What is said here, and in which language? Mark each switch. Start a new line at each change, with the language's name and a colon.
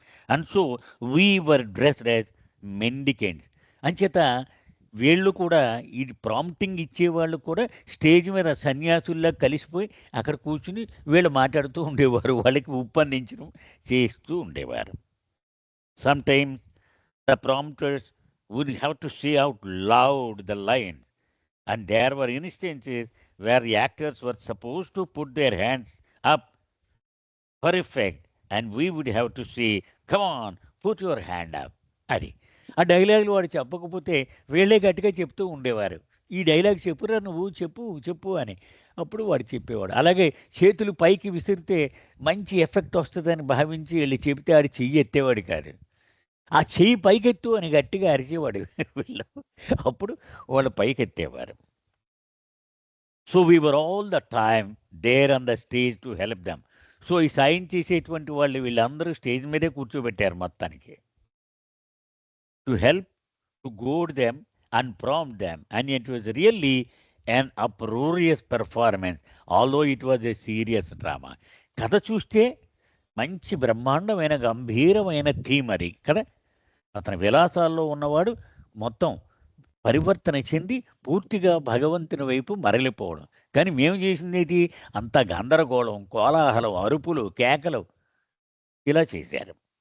English: And so we were dressed as mendicants.
Telugu: అంచేత వీళ్ళు కూడా ఈ ప్రాంప్టింగ్ ఇచ్చేవాళ్ళు కూడా స్టేజ్ మీద సన్యాసుల్లా కలిసిపోయి అక్కడ కూర్చుని వీళ్ళు మాట్లాడుతూ ఉండేవారు. వాళ్ళకి ఉప్పందించడం చేస్తూ ఉండేవారు.
English: Sometimes the prompters would have to say out loud the lines, and there were instances where the actors were supposed to put their hands up for effect, and we would have to say, "Come on, put your hand up."
Telugu: అది. ఆ డైలాగులు వాడు చెప్పకపోతే వీళ్ళే గట్టిగా చెప్తూ ఉండేవారు. "ఈ డైలాగ్ చెప్పురా నువ్వు చెప్పు, చెప్పు" అని. అప్పుడు వాడు చెప్పేవాడు. అలాగే చేతులు పైకి విసిరితే మంచి ఎఫెక్ట్ వస్తదని భావించి ఈళ్ళు చెబితే ఆడు చెయ్యి ఎత్తేవాడు కాదు. ఆ చెయ్యి పైకెత్తు అని గట్టిగా అరిచేవాడు వీళ్ళు. అప్పుడు వాళ్ళు పైకెత్తేవారు.
English: So we were all the time there on the stage to help them.
Telugu: So ఈ సాయం చేసేటువంటి వాళ్ళు వీళ్ళందరూ స్టేజ్ మీదే కూర్చోబెట్టారు మొత్తానికి.
English: To help, to goad them and prompt them. And it was really an uproarious performance, although it was a serious drama.
Telugu: కథ చూస్తే మంచి బ్రహ్మాండమైన గంభీరమైన థీమ్ అది కదా. అతని విలాసాల్లో ఉన్నవాడు మొత్తం పరివర్తన చెంది పూర్తిగా భగవంతుని వైపు మరలిపోవడం. కానీ మేము చేసిందేంటి అంతా గందరగోళం, కోలాహలం, అరుపులు, కేకలు ఇలా చేశారు.